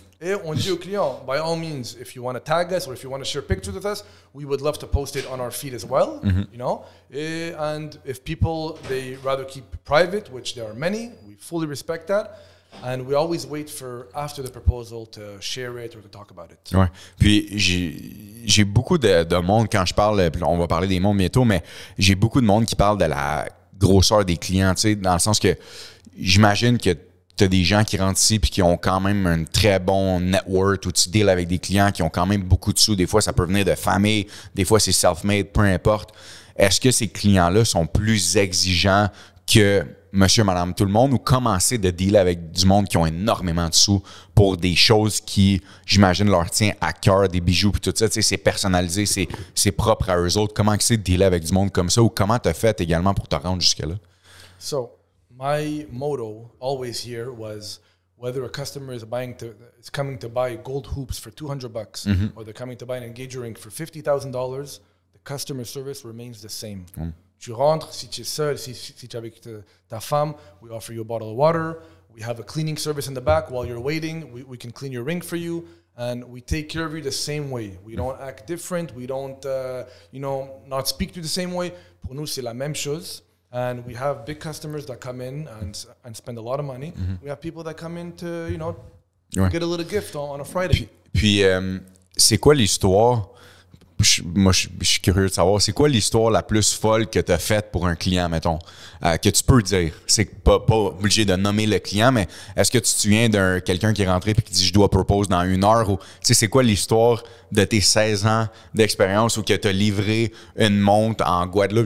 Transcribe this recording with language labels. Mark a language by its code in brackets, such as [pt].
[fr] Et on dit au client, [en] by all means, if you want to tag us or if you want to share pictures with us, we would love to post it on our feed as well. You know, and if people they rather keep private, which there are many, we fully respect that. And we always wait for after the proposal to share it or to talk about it. [fr] Ouais. Puis j'ai beaucoup de monde quand je parle, on va parler des mondes bientôt, mais j'ai beaucoup de monde qui parle de la grosseur des clients, tu sais, dans le sens que j'imagine que tu as des gens qui rentrent ici puis qui ont quand même un très bon network où tu deals avec des clients qui ont quand même beaucoup de sous. Des fois, ça peut venir de famille, des fois, c'est self-made, peu importe. Est-ce que ces clients-là sont plus exigeants que monsieur, madame, tout le monde, ou commencer de dealer avec du monde qui ont énormément de sous pour des choses qui, j'imagine, leur tient à cœur, des bijoux, puis tout ça, tu sais, c'est personnalisé, c'est propre à eux autres. Comment c'est de dealer avec du monde comme ça, ou comment tu as fait également pour te rendre jusque-là? [en] So, my motto always here was whether a customer is coming to buy gold hoops for $200 or they're coming to buy an engagement ring for $50,000, the customer service remains the same. [fr] Tu rentres, si tu es seul, si tu es avec ta femme, [en] we offer you a bottle of water. We have a cleaning service in the back. While you're waiting, we can clean your ring for you. And we take care of you the same way. We don't act different. We don't, not speak to you the same way. [fr] Pour nous, c'est la même chose. [en] And we have big customers that come in and spend a lot of money. We have people that come in to, get a little gift on a Friday. [fr] Puis c'est quoi l'histoire? Moi, je suis curieux de savoir, c'est quoi l'histoire la plus folle que tu as faite pour un client, mettons, que tu peux dire? C'est pas obligé de nommer le client, mais est-ce que tu te souviens d'un quelqu'un qui est rentré et qui dit « je dois propose dans 1 heure » ou c'est quoi l'histoire de tes 16 ans d'expérience ou que tu as livré une montre en Guadeloupe?